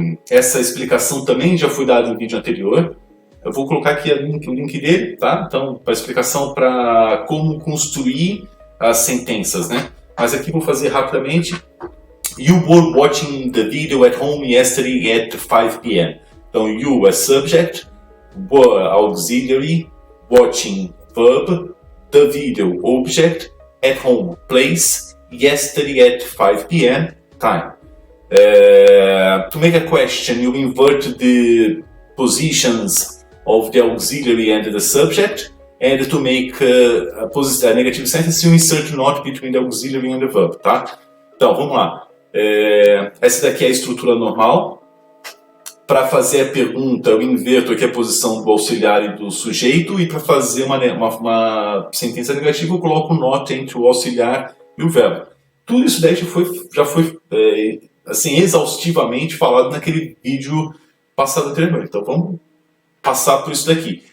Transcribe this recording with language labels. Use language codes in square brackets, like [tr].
[pt] Essa explicação também já foi dada em vídeo anterior. Eu vou colocar aqui o link dele, tá? Então, para explicação para como construir as sentenças, né? Mas aqui vou fazer rapidamente. [en] You were watching the video at home yesterday at 5 p.m. [pt] Então, you é subject, were auxiliary, watching verb, the video object, at home place, yesterday at 5 p.m. time. [en] To make a question, you invert the positions of the auxiliary and the subject, and to make a negative sentence, you insert not between the auxiliary and the verb, tá? [pt] Então, vamos lá. Essa daqui é a estrutura normal. Para fazer a pergunta, eu inverto aqui a posição do auxiliar e do sujeito, e para fazer uma sentença negativa, eu coloco not entre o auxiliar e o verbo. Tudo isso daí já foi assim, exaustivamente falado naquele vídeo passado anteriormente. Então vamos passar por isso daqui.